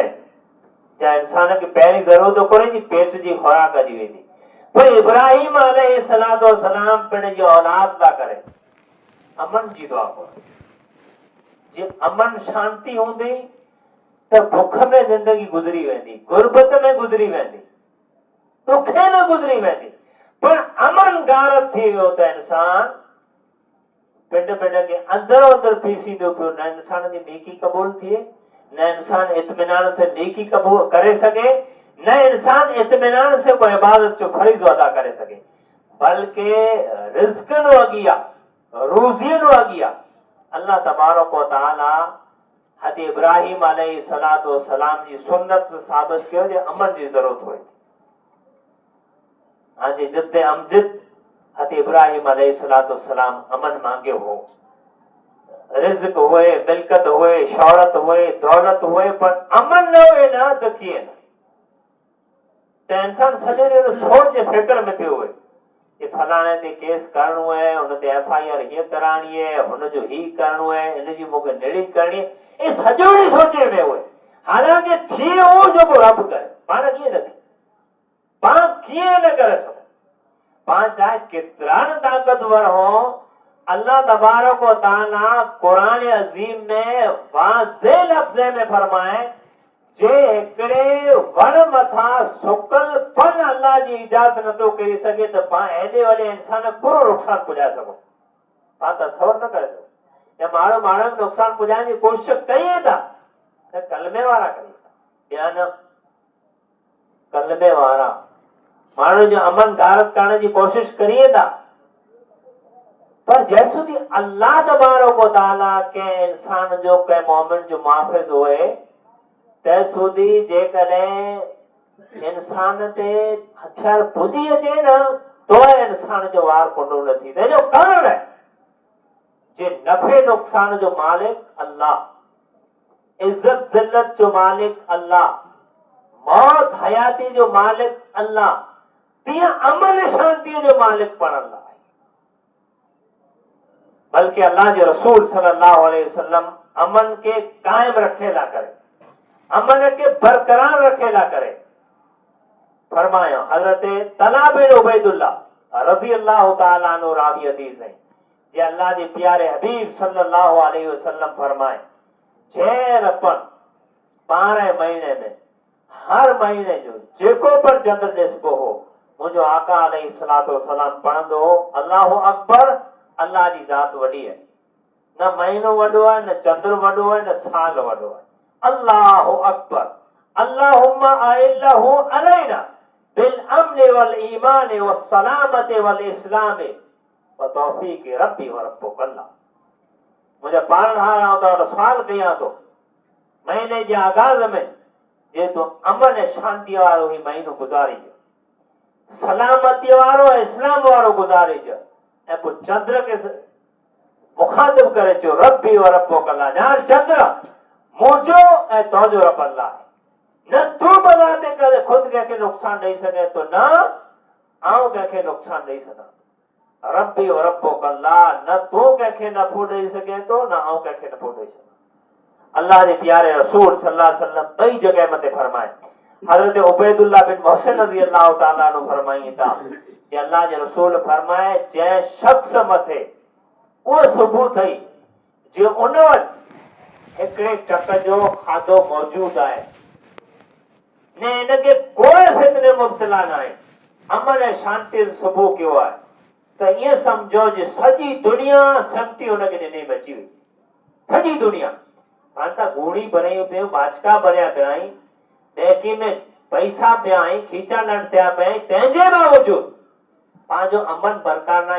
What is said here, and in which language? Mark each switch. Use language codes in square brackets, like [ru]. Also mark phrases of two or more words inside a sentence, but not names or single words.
[sd] जा इंसान खे पहिरीं ज़रूरत कोन्हे जी पेट जी खुराक अची वेंदी, पर इब्राहिम [ar] عليه الصلاة والسلام [sd] पिण जी औलाद लाइ करे अमन जी दुआ करो। जे अमन शांति हूंदी त बुख में जिंदगी गुज़री वेंदी, गुरबत में गुज़री वेंदी, ॾुखे में गुज़री वेंदी, पर अमन गारत थी वियो त इंसान पिंड के अंदर अंदर पीसींदो पियो। न इंसान जी नेकी क़बूल थिए, न इंसान इत्मीनान से नेकी कबूल करे सके, न इंसान इत्मीनान से कोई इबादत जो फरीज़ो अदा करे सके, बल्कि रिज़्क़ अगिया रोज़ियन अगिया [ar] الله تبارك وتعالى [sd] हद इब्राहिम [ar] عليه الصلاة والسلام [sd] जी सुन्नत साबित कयो जे अमन जी ज़रूरत हुई। हां जी जिते अमजिद हद इब्राहिम [ar] عليه الصلاة والسلام [sd] अमन मांगे हो, रिज़्क़ हुए, मिल्कत हुए, शौहरत हुए, दौलत हुए, पर अमन न हुए ना त कीअं न। त इंसान सॼो ॾींहुं सोच फिक्र में पियो हुए कि फलाणे ते केस करणो है, हुन ते FIR हीअ कराइणी है, हुनजो ही करणो है, हिनजी मूंखे निड़ी करणी है, ये सॼो ॾींहुं सोचे में हुए। हालांकि थी उहो जेको रब करे, पाण कीअं न थी, पाण कीअं न करे सघूं। पाण चाहे केतिरा न ताक़तवर हो, [ar] الله تبارك وتعالى [sd] कुरान अज़ीम में वाज़े लफ़्ज़ में फरमाए जे हिकिड़े वण मथां सुकल फन अल्लाह जी इजाज़त नथो करी सघे त पाण हेॾे वॾे इंसान पूरो नुक़सान पुॼाए सघूं। पाण तसवुर न करे सघूं, या माण्हू माण्हू खे नुक़सान पुॼाइण जी कोशिश कयूं था त कलमे वारा कनि था, ॿिया न। कलमे वारा माण्हू जो अमन गारत करण जी कोशिश करिए था पर जेसुदी [ar] الله تبارك و [sd] तआला के इंसान जो के मोमिन जो मुहाफ़िज़ हुए तेसुदी जेकॾहिं इंसान ते हथियार पुॼी अचे न तो इंसान जो वार कुंडो न थी तंहिंजो कारण है जे नफ़े नुक़सान जो मालिक अल्लाह, इज्जत ज़िल्लत जो मालिक अल्लाह, मौत हयाती जो मालिक अल्लाह, तीअं अमन शांति जो मालिक पण अल्लाह है। बल्कि अल्लाह जे रसूल [ar] صلى الله عليه وسلم [sd] अमन के कायम रखेला करे, अमन के बरकरार रखेला करे फरमायो। हजरत तला बिन उबैदुल्लाह [ar] رضي الله تعالى عنه [sd] रावी हदीस है जे अल्लाह जे प्यारे हबीब [ar] صلى الله عليه وسلم [sd] फरमाए जे रपन 12 महीने में हर महीने जो जेको पर चंद्र ॾिसबो हो मुंहिंजो आका [ar] عليه الصلاة والسلام [sd] पढ़ंदो हो [ar] الله أكبر, [sd] अल्लाह जी ज़ात वॾी है, न महीनो वॾो आहे, न चंद्र वॾो आहे, न साल वॾो आहे। [ar] الله أكبر، اللهم أهله علينا بالأمن والإيمان والسلامة والإسلام وتوفيق ربي وربك الله. [sd] मुझे पालन हां तो सवाल कया तो महीने जे आगाज में जे तो अमन ऐं शांति वारो ही महीनो गुज़ारिज, सलामती वारो इस्लाम वारो गुज़ारिज ऐं पोइ चंद्र के मुखातिब करे चो [ar] ربي وربك الله. [sd] ॼाण चंद्र मुंहिंजो ऐं तुंहिंजो रब अल्लाह आहे। न तू बजाते करे खुद कंहिंखे नुक़सान ॾेई सघे तो न आऊं कंहिंखे नुक़सान ॾेई सघां। [ar] ربي وربك الله, [sd] न तू कंहिंखे नफ़ो ॾेई सघे तो न आऊं कंहिंखे नफ़ो ॾेई सघां। अल्लाह जे प्यारे रसूल [ar] صلى الله عليه وسلم [sd] ॿई जगह मथे फरमाए। हजरत उबैदुल्लाह बिन मोहसिन [ar] رضي الله تعالى عنه [sd] फरमाई था कि अल्लाह जे रसूल फरमाए जंहिं शख्स मथे उहो सुबुह थई जे उन वटि हिकिड़े टक जो खाधो मौजूद आहे ने इनके कोई फितने मुब्तला न आहे, अमन ऐं शांति सुबुह कयो आहे त ईअं सम्झो जे सॼी दुनिया सम्ती हुनखे ॾिने में अची वई। सॼी दुनिया हाणे त घूड़ी भरियूं पियूं, बाचका भरिया पिया आहिनि, ॾेकी में पैसा पिया आहिनि, खीचा नट थिया पिया आहिनि, तंहिंजे बावजूद पंहिंजो अमन बरक़रार न आहे।